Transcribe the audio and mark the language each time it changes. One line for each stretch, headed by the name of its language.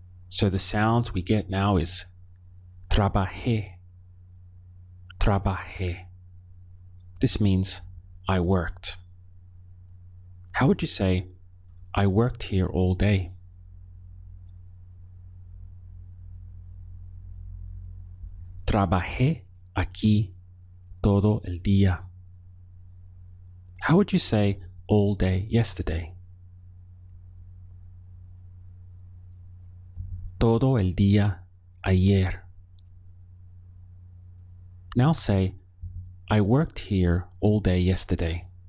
English: So the sound we get now is
Spanish: trabajé. Trabajé.
English: This means I worked. How would you say, I worked here all day?
Spanish: Trabajé aquí todo el día.
English: How would you say all day yesterday?
Spanish: Todo el día ayer.
English: Now say, I worked here all day yesterday.